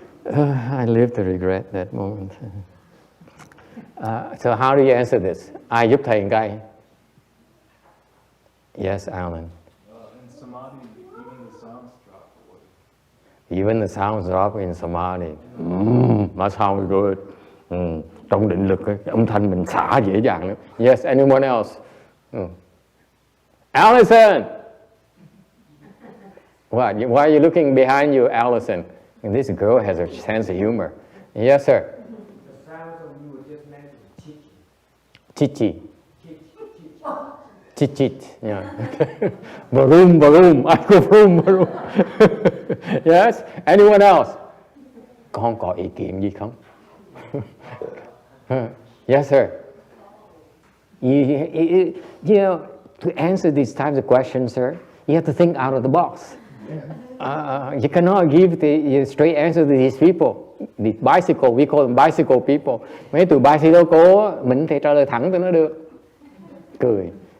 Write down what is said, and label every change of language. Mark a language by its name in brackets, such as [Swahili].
[English] I live to regret that moment. So how do you answer this? [Vietnamese] Ai giúp thầy một cái? [English] Yes, Alan. In samadhi, even the sounds drop away. Even the sounds drop in samadhi. That sounds good. [Vietnamese] Trong định lực, âm thanh mình xả dễ dàng lắm. [English] Yes, anyone else? Allison! What? Why are you looking behind you, Allison? And this girl has a sense of humor. Yes, sir. The sounds of you were just mentioned, Chichi. Chit, yeah. Baroom, I go baroom. Yes, anyone else? [Vietnamese] Con có ý kiến gì không? [English] Yes, sir. You know, to answer these types of questions, sir, you have to think out of the box. You cannot give the straight answer to these people. The bicycle, we call them bicycle people. [Vietnamese] Mấy tụi bicycle cố, mình thể trả lời thẳng cho nó được. Cười.